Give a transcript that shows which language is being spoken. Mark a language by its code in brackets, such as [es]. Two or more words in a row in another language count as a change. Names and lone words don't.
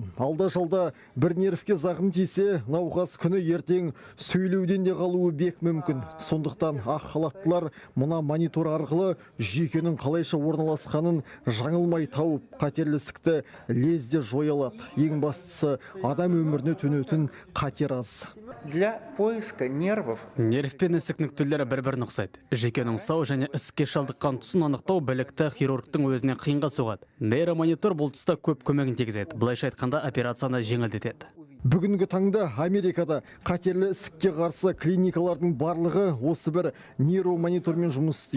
[kk] Алда-жалда бір нервке зақым тисе, науқас күні ертең сөйлеуден де қалуы бек мүмкін. Сондықтан ақ халаттылар мына монитор арқылы жүйкенің қалайша орналасқанын жаңылмай тауып, қатерлі ісікті лезде жоя алады. Ең бастысы адам өміріне төнетін қатер аз. [ru] Для поиска нервов. [kk] Нерв пен ісік нүктелері бір-бірін ұқсайды. Жүйкенің сау және ісікке шалдыққан тұсын анықтау білікті хирургтың өзіне қиынға соғады. Нейромонитор бұл тұста көп көмегін тигізеді. Былайша айтқанда операцияны жеңілдетеді. Бүгінгі таңда Америкада қатерлі ісікке қарсы клиникалардың барлығы осы бір нейромонитормен жұмыс істейді.